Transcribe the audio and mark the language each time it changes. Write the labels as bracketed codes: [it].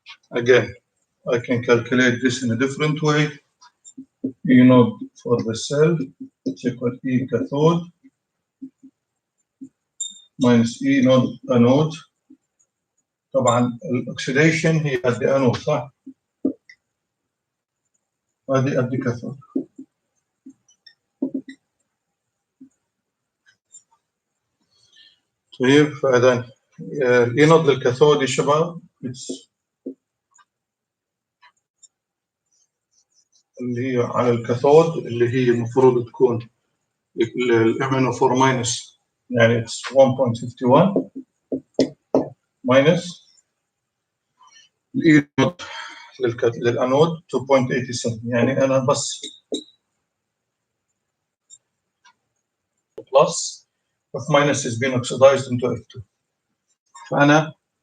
[en] Again, I can calculate this in a different way. E naught for the cell, it's equal to E cathode minus E naught anode. [ar] طبعا الاكسيديشن هي قد انود صح؟ هذه قد كاثود. طيب فاذا الاي نود للكاثود يا شباب اللي هي على الكاثود اللي هي المفروض تكون الMnO4 ماينس [en] يعني it's 1.51 minus [ar] الإي نوت للأنود 2.87 يعني أنا بس [en] plus F minus is being oxidized into F2 فأنا